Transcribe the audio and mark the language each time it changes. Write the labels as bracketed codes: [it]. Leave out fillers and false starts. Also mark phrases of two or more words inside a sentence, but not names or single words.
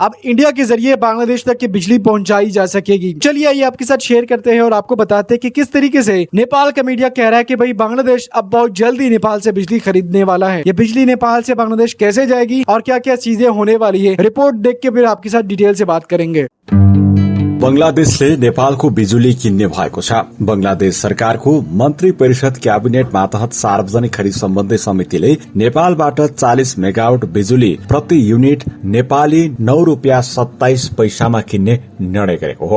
[hi] अब इंडिया के जरिए बांग्लादेश तक की बिजली पहुंचाई जा सकेगी। चलिए आइए आपके साथ शेयर करते हैं और आपको बताते हैं कि किस तरीके से नेपाल का मीडिया कह रहा है कि भाई बांग्लादेश अब बहुत जल्दी नेपाल से बिजली खरीदने वाला है। ये बिजली नेपाल से बांग्लादेश कैसे जाएगी और क्या क्या चीजें होने वाली है, रिपोर्ट देख के फिर आपके साथ डिटेल से बात करेंगे। [ne] बंगलादेशले नेपालको बिजुली किन्ने भएको छ। बंगलादेश सरकारको मन्त्री परिषद क्याबिनेट मातहत सार्वजनिक खरिद सम्बन्धी समितिले नेपालबाट 40 मेगावाट बिजुली प्रति युनिट नेपाली ₹9.27 किन्ने निर्णय गरेको हो।